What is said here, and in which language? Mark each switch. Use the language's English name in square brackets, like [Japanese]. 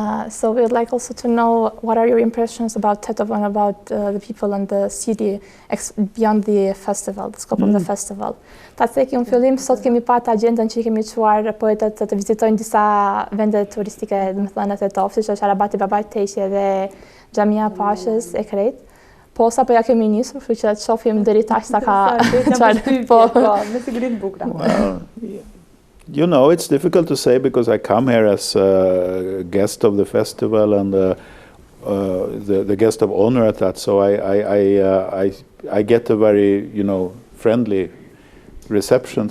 [English] So we would like also to know what are your impressions about Tetovo and about the people and the city beyond the festival, the scope of the festival. [Albanian] Ta thekë në fillim, sot kemi pat agjendën që I kemi çuar poetët të vizitojnë disa vende turistike, domethënë në Tetovë, siç është Arabati Babait Teqe dhe Xhamia Pashës e Krejt. Po sapo ja kemi nisur, kështu që të shohim deri tash sa ka çfarë po me siguri të bukura. [English] You know, it's difficult to say because I come here as a guest of the festival and the guest of honor at that. So I get a very, friendly reception.